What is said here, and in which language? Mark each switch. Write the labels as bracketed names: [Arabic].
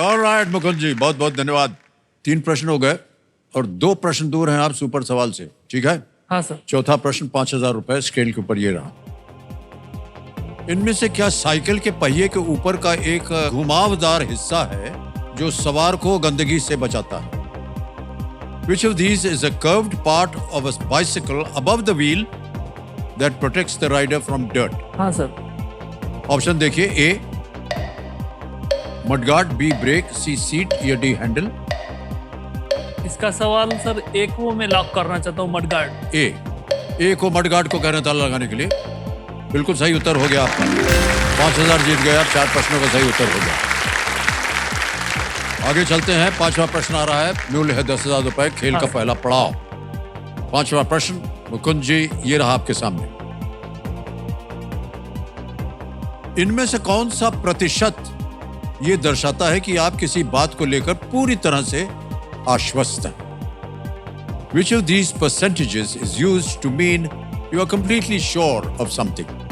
[Hindi] Alright Mukund जी, बहुत बहुत धन्यवाद। 3 प्रश्न हो गए और 2 प्रश्न दूर हैं आप सुपर सवाल से, ठीक है? हाँ सर। चौथा प्रश्न 5,000 रुपए स्केल के ऊपर ये रहा। इनमें से क्या साइकिल के पहिए के ऊपर का एक घुमावदार हिस्सा है जो सवार को गंदगी से बचाता है? [English] Which of these is a curved part of a bicycle above the wheel that protects the rider from dirt? [Hindi] हाँ सर। ऑप्शन देखिए, ए mudguard, be break, C seat या डी हैंडल। इसका सवाल सर एक को मैं लॉक करना चाहता हूँ, मडगार्ड। ए को मडगार्ड को कहना ताला लगाने के लिए बिल्कुल सही उत्तर हो गया आपका। 5,000 जीत गए आप, 4 प्रश्नों का सही उत्तर हो गया। आगे चलते हैं। 5वां प्रश्न आ रहा है, मूल्य है 10,000 रुपए, खेल का पहला पड़ाव। 5वां प्रश्न मुकुंद जी, ये रहा आपके सामने। इनमें से कौन सा प्रतिशत ये दर्शाता है कि आप किसी बात को लेकर पूरी तरह से आश्वस्त हैं? [English] Which of these percentages is used to mean you are completely sure of something?